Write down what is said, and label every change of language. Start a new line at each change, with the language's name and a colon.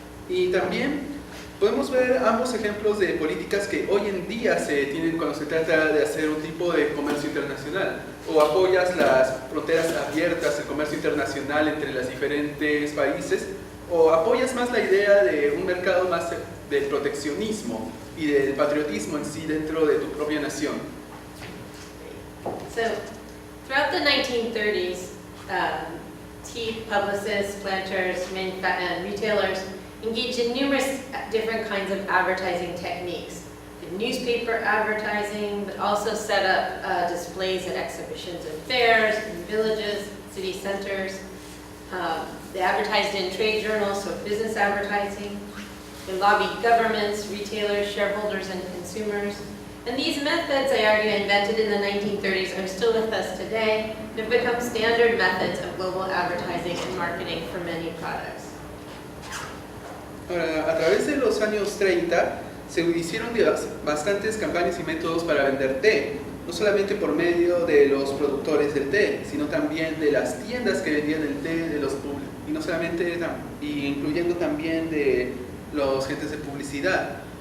Spanish: Y también podemos ver ambos ejemplos de políticas que hoy en día se tienen cuando se trata de hacer un tipo de comercio internacional. O apoyas las fronteras abiertas, el comercio internacional entre los diferentes países, o apoyas más la idea de un mercado más del proteccionismo y del patriotismo en sí dentro de tu propia nación.
English: So, throughout the 1930s, tea publicists, planters, and retailers engaged in numerous different kinds of advertising techniques. Newspaper advertising, but also set up displays at exhibitions and fairs, in villages, city centers. They advertised in trade journals, so business advertising. They lobbied governments, retailers, shareholders, and consumers. And these methods I argue invented in the 1930s are still with us today. They've become standard methods of global advertising and marketing for many products.
Spanish: Ahora, a través de los años 30 se hicieron bastantes campañas y métodos para vender té, no solamente por medio de los productores del té, sino también de las tiendas que vendían el té, y no solamente, incluyendo también de los agentes de publicidad.